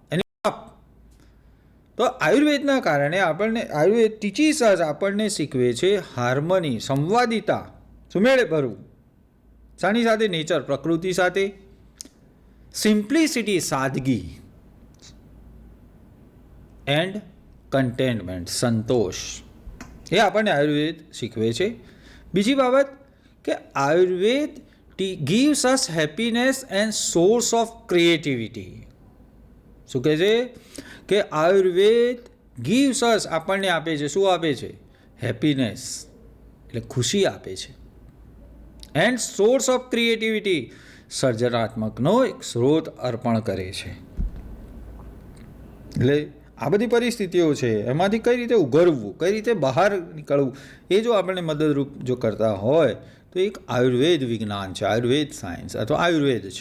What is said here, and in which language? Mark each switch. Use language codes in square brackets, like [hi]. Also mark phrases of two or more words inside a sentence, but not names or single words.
[gu] તો આયુર્વેદના કારણે આયુર્વેદ ટીચીસ આપણને શીખવે છે હાર્મની, સંવાદિતા, સુમેળ ભરવું શાની સાથે? નેચર, પ્રકૃતિ સાથે. સિમ્પ્લિસિટી, સાદગી. [en] and contentment, [gu] સંતોષ. એ આપણને આયુર્વેદ શીખવે છે. બીજી બાબત કે આયુર્વેદ [en] gives us happiness and source of creativity. [gu] શું કહે છે કે આયુર્વેદ [en] gives us, [gu] આપણને આપે છે. શું આપે છે? હેપીનેસ, એટલે ખુશી આપે છે. [en] and source of creativity, [gu] સર્જનાત્મકનો એક સ્ત્રોત અર્પણ કરે છે. એટલે આ બધી પરિસ્થિતિઓ છે, એમાંથી કઈ રીતે ઉઘરવું, કઈ રીતે બહાર નીકળવું, એ જો આપણને મદદરૂપ જો કરતા હોય તો એક આયુર્વેદ વિજ્ઞાન છે, આયુર્વેદ સાયન્સ અથવા આયુર્વેદ છે.